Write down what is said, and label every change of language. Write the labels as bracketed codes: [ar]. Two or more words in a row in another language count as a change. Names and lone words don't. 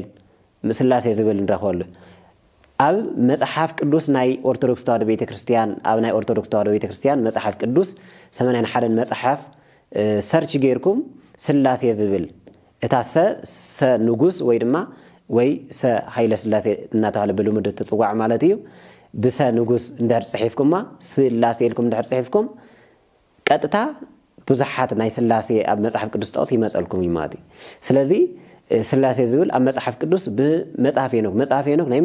[ti] ስላሴ ዝብል ንረኽበሉ ኣብ መጽሐፍ ቅዱስ ናይ ኦርቶዶክስ ተዋህዶ ቤተክርስቲያን ኣብ ናይ ኦርቶዶክስ ተዋህዶ ቤተክርስቲያን መጽሐፍ ቅዱስ 81 መጽሐፍ ሰርች ጌርኩም ስላሴ ዝብል እታ ሰ ንጉስ ወይ ድማ ወይ ሰ ሃይለ ስላሴ እናተባህለ ብልሙድ ትጽዋዕ ማለት እዩ ብሰ ንጉስ እንድሕር ጽሒፍኩማ ስላሴ ኢልኩም እንድሕር ጽሒፍኩም ቀጥታ ብዙሓት ናይ ስላሴ ኣብ መጽሐፍ ቅዱስ ጠቕሲ ይመጸልኩም እዩ ማለት እዩ ስለዚ ስላሴ ዝብል ኣብ መጽሐፍ ቅዱስ ብመጽሐፍ ሄኖክ ናይ